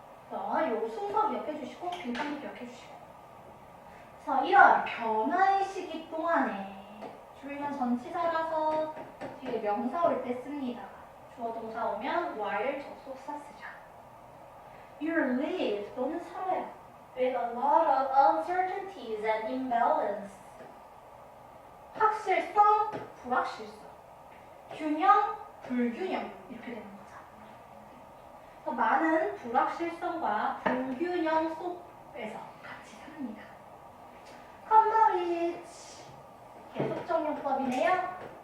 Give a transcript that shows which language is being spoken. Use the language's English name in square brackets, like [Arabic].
[Korean] 자, 요 순서 기억해 주시고 빈칸도 기억해 주시고. 자, 이런 변화의 시기 동안에 주의는 전치사라서 뒤에 명사 올 때 씁니다. 주어 동사 오면 while 접속사 쓰죠. [English] You live [Korean] 너는 살아요. [English] With a lot of uncertainties and imbalance. [Korean] 확실성, 불확실성. 균형, 불균형 이렇게 되는 거죠. 많은 불확실성과 불균형 속에서 같이 삽니다. 컴버리지 계속적용법이네요.